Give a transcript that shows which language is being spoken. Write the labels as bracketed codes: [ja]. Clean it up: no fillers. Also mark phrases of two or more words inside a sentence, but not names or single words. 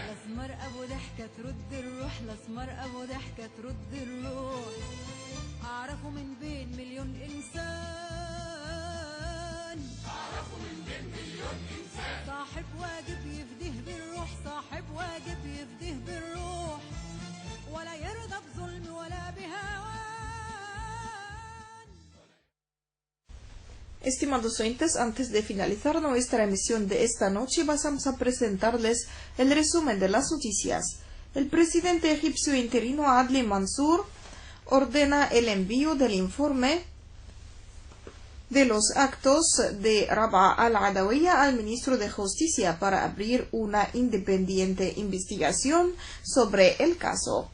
[ar] الأسمر أبو ضحكة ترد الروح، الأسمر أبو ضحكة ترد الروح، أعرفه من بين مليون إنسان، أعرفه من بين مليون إنسان، صاحب واجب يفديه بالروح، صاحب واجب يفديه بالروح، ولا يرضى بظلم ولا بهوان. [es] Estimados oyentes, antes de finalizar nuestra emisión de esta noche, vamos a presentarles el resumen de las noticias. El presidente egipcio interino Adli Mansour ordena el envío del informe de los actos de Rabaa al-Adawiya al ministro de Justicia para abrir una independiente investigación sobre el caso.